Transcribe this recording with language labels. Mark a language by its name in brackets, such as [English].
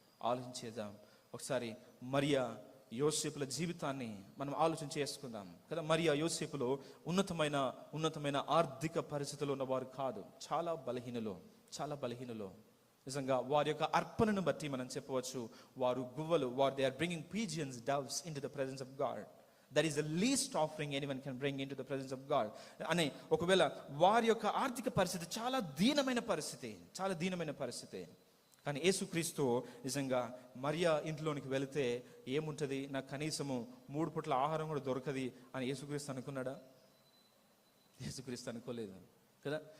[Telugu] ఆలోచించేద్దాం ఒకసారి. మరియా యోసేపుల జీవితాన్ని మనం ఆలోచన చేసుకుందాం కదా. మరియా యోసేపులో ఉన్నతమైన ఆర్థిక పరిస్థితుల్లో ఉన్నవారు కాదు. చాలా బలహీనులు. నిజంగా వారి యొక్క అర్పణను బట్టి మనం చెప్పవచ్చు, వారు గువ్వలు, [English] They are bringing pigeons, doves into the presence of God. That is the least offering anyone can bring into the presence of God. [Telugu] అనే ఒకవేళ వారి యొక్క ఆర్థిక పరిస్థితి చాలా దీనమైన పరిస్థితి. కానీ యేసుక్రీస్తు నిజంగా మరియా ఇంట్లోనికి వెళితే ఏముంటది, నాకు కనీసము 3 పూట్ల ఆహారం కూడా దొరకది అని యేసుక్రీస్తు అనుకున్నాడా? యేసుక్రీస్తు అనుకోలేదు. కదా.